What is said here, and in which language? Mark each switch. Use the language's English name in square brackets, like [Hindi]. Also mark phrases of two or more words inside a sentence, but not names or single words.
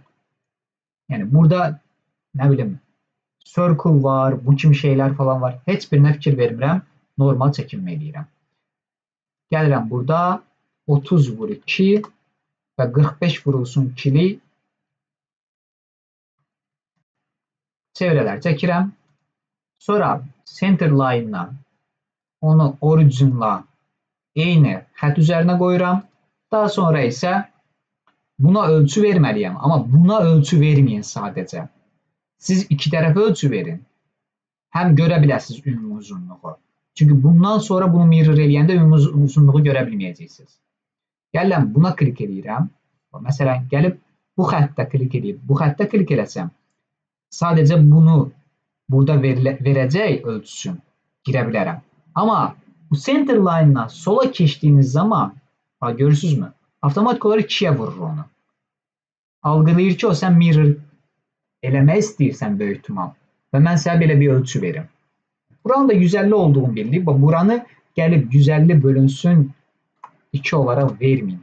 [Azerbaijani] Yəni burada nə bilim circle var, bu kimi şeylər falan var. Heç birinə fikir vermirəm. Normal çəkinmə eləyirəm. Gəlirəm burada 30 vur 2 və 45 vurulsun 2'li çevrələr çəkirəm. Sonra [English] center line-la [Azerbaijani] onu originla eyni xətt üzərinə qoyuram. Daha sonra isə buna ölçü verməliyəm. Amma buna ölçü verməyin sadəcə. Siz iki tərəfə ölçü verin. Həm görə biləsiniz ümumi uzunluğu. Çünki bundan sonra bunu mirror eləyəndə ümumi uzunluğu görə bilməyəcəksiniz. Gəlirəm buna klik edirəm. Məsələn, gəlib bu xəttə klik edib, bu xəttə klik eləsəm, sadəcə bunu burada verəcək ölçüsün girə bilərəm. Amma bu [English] center line-dan [Azerbaijani] sola keçdiyiniz zaman, görürsünüzmü? Avtomatik olaraq 2-yə vurur onu. Algılayır ki, o sən mirror eləmək istəyirsən böyük ihtimal. Və mən sənə belə bir ölçü verim. Buranın da 150 olduğunu bildik. Buranı gəlib 150 bölünsün 2 olaraq verməyin.